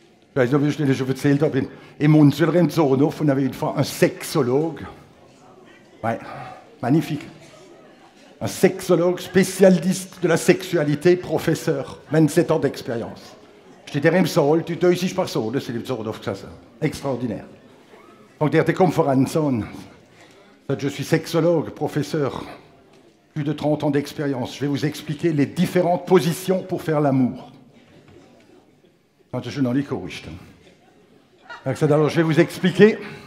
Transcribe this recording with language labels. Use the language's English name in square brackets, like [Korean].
[German] Ich weiß nicht, ob ich das schon erzählt habe, im Munzler im Zornhof, [French] on avait une fois un sexologue. Ouais, magnifique. Un sexologue spécialiste de la sexualité, professeur, 27 ans d'expérience. J'étais derrière [German] im Saal, die 30 Personen sind im Zornhof gesessen. Extraordinaire. Donc, der hat die Konferenz an. [French] Je suis sexologue, professeur, plus de 30 ans d'expérience. Je vais vous expliquer les différentes positions pour faire l'amour. Je suis dans les choristes. Alors, je vais vous expliquer.